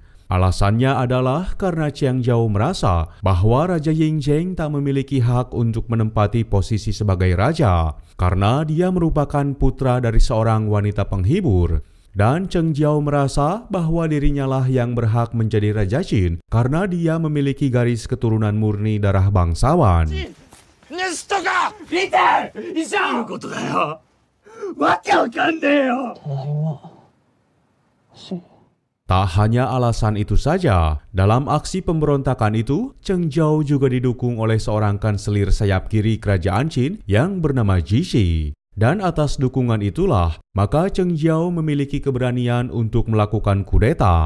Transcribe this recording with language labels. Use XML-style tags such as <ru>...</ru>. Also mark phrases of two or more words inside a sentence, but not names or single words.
<id>Alasannya adalah karena Cheng Jiao merasa bahwa Raja Yingzheng tak memiliki hak untuk menempati posisi sebagai raja karena dia merupakan putra dari seorang wanita penghibur. Dan Cheng Jiao merasa bahwa dirinya lah yang berhak menjadi Raja Qin karena dia memiliki garis keturunan murni darah bangsawan.</id> <ja>盗人かピーター医者のことだよ。わけわかんねえよ。</ja> <id>Tak hanya alasan itu saja, dalam aksi pemberontakan itu, Cheng Jiao juga didukung oleh seorang kanselir sayap kiri kerajaan Qin yang bernama Jishi. Dan atas dukungan itulah, maka Cheng Jiao memiliki keberanian untuk melakukan kudeta.</id>